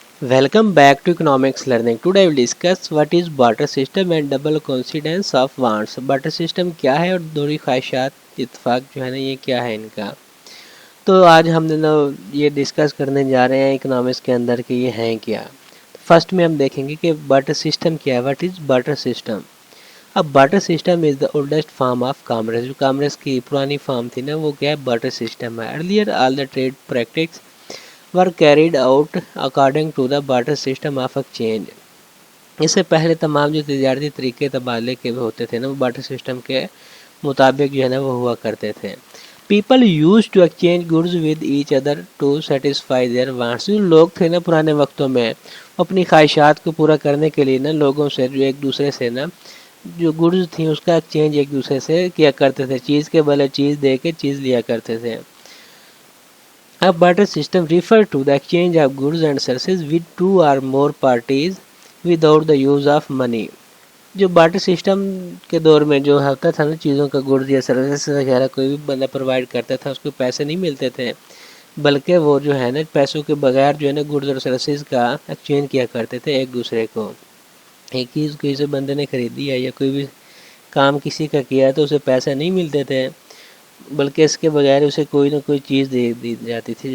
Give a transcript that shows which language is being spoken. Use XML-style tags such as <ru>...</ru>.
<en>Welcome back to economics learning. Today I will discuss what is barter system and double coincidence of wants.</en> <hi>barter system क्या है और दोहरी ख्वाहिशात इत्तेफाक जो है ना ये क्या है इनका। तो आज हम ना ये डिस्कस करने जा रहे हैं इकोनॉमिक्स के अंदर कि ये हैं क्या। फर्स्ट में हम देखेंगे कि barter system क्या है,</hi> <en>What is barter system।</en> <hi>अब</hi> <en>barter system is the oldest form of commerce.</en> <hi>जो कॉमर्स की पुरानी फॉर्म थी ना वो क्या है, barter system है।</hi> <en>Earlier all the trade practice were carried out according to the barter system of exchange।</en> <hi>इससे पहले तमाम जो तजारती तरीके तबादले के होते थे ना वो बार्टर सिस्टम के मुताबिक जो है ना वो हुआ करते थे।</hi> <en>People use to exchange goods with each other to satisfy their wants.</en> <hi>जो लोग थे ना पुराने वक्तों में अपनी ख्वाहिशात को पूरा करने के लिए ना लोगों से जो एक दूसरे से ना जो गुड्स थी उसका एक्सचेंज एक दूसरे से किया करते थे। चीज़ के बदले चीज़ दे के चीज़ लिया करते थे।</hi> <en>A barter system refers to the exchange of goods and services with two or more parties without the use of money।</en> <hi>जो बार्टर सिस्टम के दौर में जो होता था ना चीज़ों का गुड्स या सर्विसेज वगैरह कोई भी बंदा प्रोवाइड करता था उसको पैसे नहीं मिलते थे, बल्कि वो जो है ना पैसों के बगैर जो है ना गुड्स और सर्विसेज का एक्सचेंज किया करते थे एक दूसरे को। एक चीज़ किसी बंदे ने खरीदी है या कोई भी काम किसी का किया है तो उसे पैसे नहीं मिलते थे, बल्कि इसके बगैर उसे कोई ना कोई चीज़ दे दी जाती थी।</hi>